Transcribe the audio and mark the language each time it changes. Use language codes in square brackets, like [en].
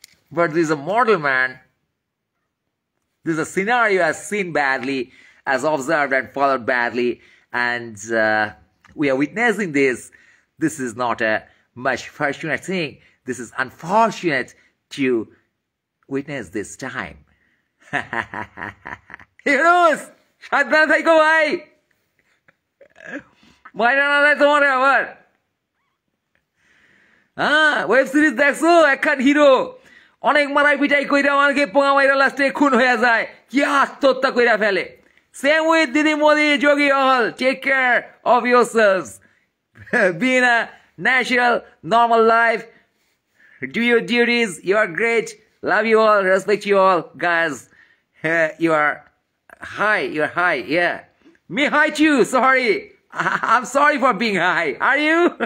[en] But this is a model, man. This is a scenario as seen badly, as observed and followed badly, and we are witnessing this. This is not a much fortunate thing. This is unfortunate to witness this time. [bn] Yunus, সাবধানে থাকো ভাই, মাইরা না যায় তোমারে আবার। Web series দেখছো? একখান হিরো অনেক মারাই পিটাই কইরা আমাকে পোঙা মাইরা লাস্টে খুন হয়ে যায়, কি আত্মহত্যা কইরা ফেলে। [en] Same with Didi Modi, Jogi all. Take care of yourselves. Be in a natural, normal life. Do your duties. You are great. Love you all. Respect you all. Guys, you are high. You are high. Yeah. Me high too. Sorry. I'm sorry for being high. Are you?